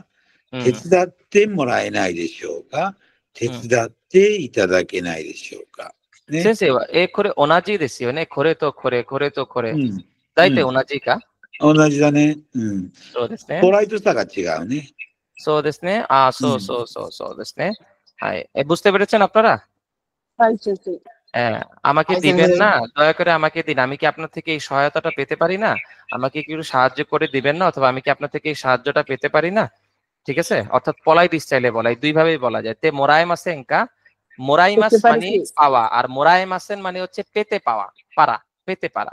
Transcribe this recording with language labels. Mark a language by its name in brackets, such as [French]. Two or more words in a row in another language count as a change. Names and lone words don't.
[Japanese] 手伝ってもらえないでしょうか？手伝っていただけないでしょうか。ね、先生は、これ同じですよね。これとこれ、これとこれ。大体同じか？同じだね。そうですね。ポライトさが違うね。そうですね。そうそうですね。はい。 [Bangla] বুঝতে পেরেছেন আপনারা? [Japanese] はい、先生。 [Bangla] আমাকে দিবেন না, দয়া করে আমাকে দিন। আমি কি আপনার থেকে এই সহায়তাটা পেতে পারি না? আমাকে কি একটু সাহায্য করে দিবেন না, অথবা আমি কি আপনার থেকে এই সাহায্যটা পেতে পারি না? ঠিক আছে, অর্থাৎ [English] polite style [Bangla] বলা, দুই ভাবেই বলা যায়। [Japanese] てもらいませんか, [Bangla] মোরাইমাস মানে পাওয়া, আর মোরাইমাসেন মানে হচ্ছে পেতে পাওয়া, পারা, পেতে পারা।